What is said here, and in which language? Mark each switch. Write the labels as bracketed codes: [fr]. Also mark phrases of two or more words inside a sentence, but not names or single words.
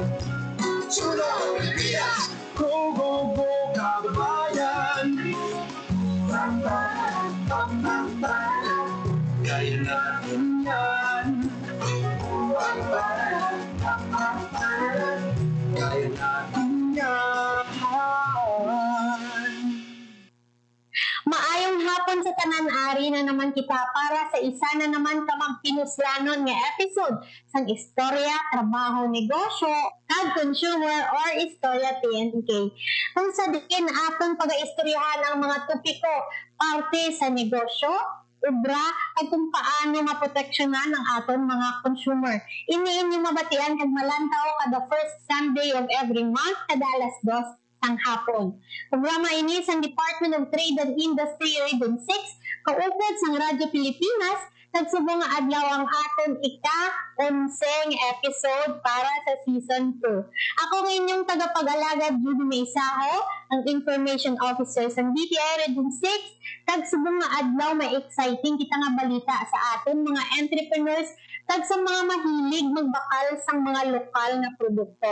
[tl] Suno, Pilipinas! [en] Go, go, go, [tl] kababayan! Kaya natin yan. Kaya natin yan. [hil] Maayong hapon sa tanan-ari na naman kita para sa isa na naman kamang pinuslanon nga episode sang istorya, trabaho, negosyo, kag consumer or istorya TNK. Kung sa dikin aton pag-istoryahan ang mga topiko parte sa negosyo, ubra at kung paano maproteksyonan ang aton mga consumer. Ini mabatian kag malantaw kada [en] first Sunday of every month [hil] kada alas 2 sang hapon. Programa ini sang Department of Trade and Industry Region 6, kaupod sang Radyo Pilipinas, nagsubong nga adlaw ang aton ika-11 episode para sa Season 2. Ako ng inyong tagapag-alagad, Judy Maisaho, ang [en] Information Officer [hil] sa DTI Region 6, nagsubong nga adlaw may exciting kita nga balita sa aton mga entrepreneurs kag sa mga mahilig magbakal sang mga lokal na produkto.